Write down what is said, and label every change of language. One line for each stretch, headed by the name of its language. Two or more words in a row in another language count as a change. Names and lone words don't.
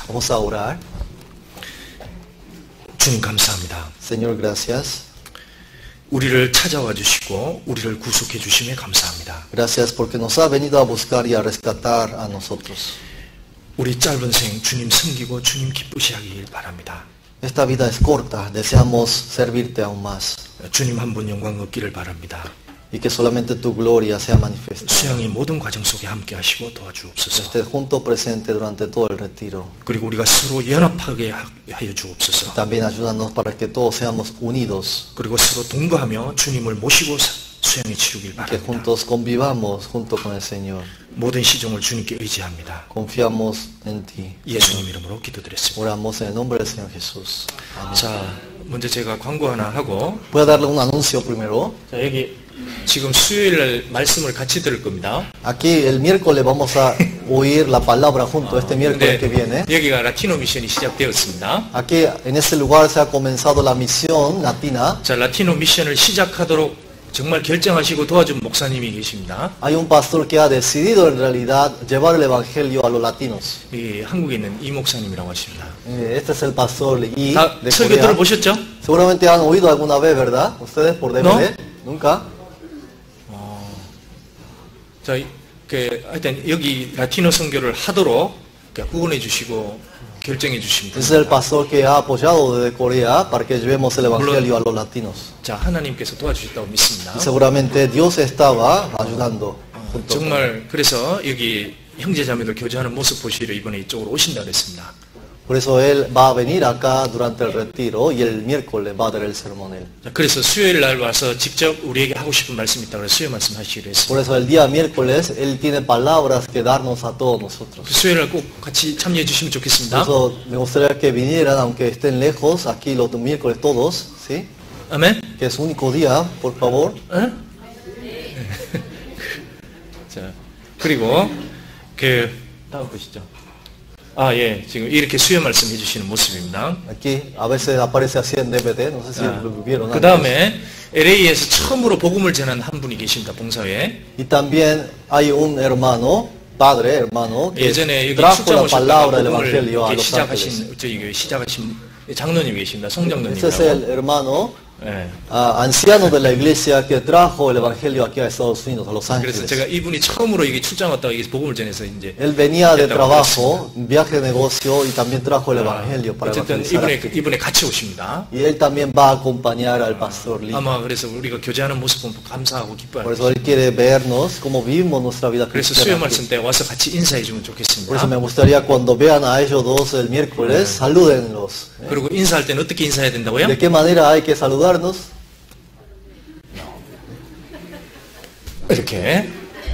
Spanish: Vamos a orar.
Korean: 주님 감사합니다.
Spanish: Señor, gracias.
Korean: 우리를 찾아와 주시고 우리를 구속해 주심에 감사합니다.
Spanish: Gracias porque nos ha venido a buscar y a rescatar a nosotros.
Korean: 우리 짧은 생 주님 섬기고 주님 기쁘시 하길 바랍니다.
Spanish: Esta vida es corta, deseamos servirte aún más.
Korean: 주님 한 분 영광 얻기를 바랍니다.
Spanish: y que solamente tu gloria sea manifestada.
Korean: 수양의 모든 과정 속에 함께 하시고 도와주옵소서.
Spanish: Estés junto presente durante todo el retiro.
Korean: 그리고 우리가 서로 연합하게 하여 주옵소서.
Spanish: También ayúdanos para que todos seamos unidos,
Korean: 그리고 서로 동거하며 주님을 모시고 수양에 치르길
Spanish: que
Korean: 바랍니다.
Spanish: juntos convivamos junto con el Señor.
Korean: 모든 시종을 주님께 의지합니다.
Spanish: Confiamos en ti.
Korean: 예수님 이름으로 기도드렸습니다.
Spanish: Oramos en el nombre del Señor Jesús. Amén.
Korean: 자, 먼저 제가 광고 하나 하고,
Spanish: Voy a darle un anuncio primero.
Korean: 자, 여기 지금 수요일 날 말씀을 같이 들을 겁니다.
Spanish: Aquí el miércoles vamos a oír la palabra junto, este miércoles que viene.
Korean: 여기가 라티노 미션이 시작되었습니다.
Spanish: Aquí en ese lugar se ha comenzado la misión latina.
Korean: 자, 라티노 미션을 시작하도록 정말 결정하시고 도와준 목사님이 계십니다.
Spanish: Hay un pastor que ha decidido en realidad llevar el evangelio a los latinos.
Korean: 이 한국에 있는 이 목사님이라고 하십니다.
Spanish: Este es el pastor Yi
Korean: 다
Spanish: de
Korean: 설교
Spanish: Corea.
Korean: 들어보셨죠?
Spanish: Seguramente han oído alguna vez, ¿verdad? Ustedes por DVD. Nunca.
Korean: 자, 하여튼 여기 라티노 선교를 하도록 후원해 주시고 결정해 주신
Spanish: Ese es el
Korean: 분입니다.
Spanish: pastor que ha apoyado desde Corea para que llevemos el evangelio a los latinos.
Korean: 자, 하나님께서 do와주셨다고 믿습니다.
Spanish: Y seguramente Dios estaba ayudando. junto con él.
Korean: 정말 그래서 여기 형제자매들 교제하는 모습 보시러 이번에 이쪽으로 오신다 그랬습니다.
Spanish: Por eso él va a venir acá durante el retiro y el miércoles va a dar el sermón él.
Korean: 자, 그래서 수요일 날 와서 직접 우리에게 하고 싶은 말씀 있다고 해서 수요 말씀 하시기로 했습니다.
Spanish: Por eso el día miércoles él tiene palabras que darnos a todos nosotros.
Korean: 그 수요일 날 꼭 같이 참여해 주시면
Spanish: Por
Korean: 좋겠습니다.
Spanish: eso me gustaría que vinieran, aunque estén lejos, aquí los miércoles todos, ¿sí?
Korean: 아멘.
Spanish: Que es único día, por favor.
Korean: 어? 자, 그리고 다음 보시죠. 아, 예. 지금 이렇게 수요 말씀 해주시는 모습입니다.
Spanish: Aquí a veces aparece así en DVD, no sé si lo vieron.
Korean: 그 다음에 LA에서 처음으로 복음을 전한 한 분이 계십니다. 봉사회.
Spanish: Y también hay un hermano, padre, hermano, que
Korean: 예전에 여기
Spanish: trajo
Korean: 출장
Spanish: la
Korean: 오셨다가
Spanish: palabra del
Korean: 복음을
Spanish: evangelio a
Korean: 이렇게
Spanish: Los Ángeles.
Korean: 시작하신 저희 교회 시작하신 장로님이 계십니다.
Spanish: Este es el
Korean: 송장로님이라고.
Spanish: hermano
Korean: 예.
Spanish: anciano de la iglesia que trajo el evangelio aquí a Estados Unidos, a Los
Korean: 그래서
Spanish: Ángeles.
Korean: 제가 이분이 처음으로 여기 출장 왔다가 여기서 복음을 전해서 이제
Spanish: Él venía de
Korean: 했다고
Spanish: trabajo, viaje de negocio y también trajo el evangelio para
Korean: 어쨌든
Spanish: evangelizar.
Korean: 이분에 같이 오십니다.
Spanish: Y él también va a acompañar al pastor Lee.
Korean: 아마 그래서 우리가 교제하는 모습 보면 감사하고 기뻐할
Spanish: Por
Korean: 거예요.
Spanish: eso él quiere vernos cómo vivimos nuestra vida
Korean: 그래서
Spanish: cristiana.
Korean: 수요
Spanish: aquí.
Korean: 말씀 때 와서 같이 인사해 주면
Spanish: Por eso me
Korean: 좋겠습니다.
Spanish: gustaría cuando vean a ellos dos el miércoles, salúdenlos.
Korean: 그리고 인사할 때는 어떻게 인사해야 된다고요?
Spanish: ¿De qué manera hay que saludarnos?
Korean: 이렇게